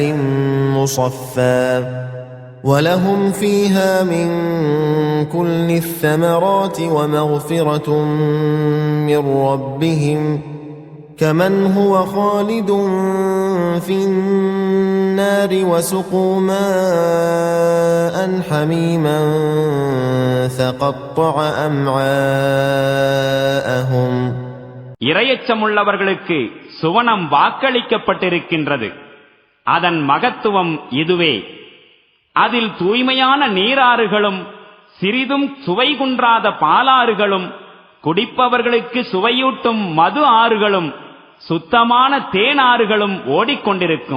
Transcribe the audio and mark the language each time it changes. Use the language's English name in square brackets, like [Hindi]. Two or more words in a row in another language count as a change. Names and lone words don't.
[Arabic] مصفى ولهم فيها من كل الثمرات ومغفرة من ربهم كمن هو خالد في النار وسقوا ماء حميما فقطع أمعاءهم [Tamil] இறையச்சமுள்ளவர்களுக்கு சுவனம் வாக்களிக்கப்பட்டிருக்கின்றது. அதன் மகத்துவம் இதுவே. அதில் தூய்மையான நீராறுகளும் சிறிதும் சுவை குன்றாத பாலாறுகளும் குடிப்பவர்களுக்கு சுவையூட்டும் மது ஆறுகளும் சுத்தமான தேனாறுகளும் ஓடிக்கொண்டிருக்கும்.